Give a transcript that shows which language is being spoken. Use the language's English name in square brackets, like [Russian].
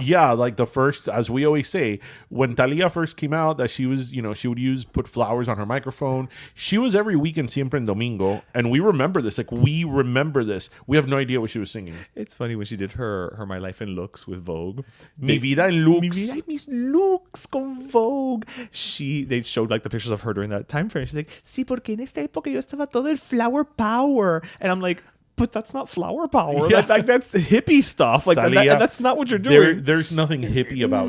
[English] Yeah, like the first, as we always say, when Thalia first came out, that she was, she would put flowers on her microphone. She was every weekend Siempre en Domingo, and we remember this. Like, we remember this. We have no idea what she was singing. It's funny when she did her My Life in Looks with Vogue. [Spanish] Mi vida en looks. Mi vida en mis looks con Vogue. [English] They showed like the pictures of her during that time frame. She's like, [Spanish] sí, porque en esta época yo estaba todo el flower power. [English] And I'm like, but that's not flower power. Yeah. Like that's hippie stuff. Like that's not what you're doing. There's nothing hippie about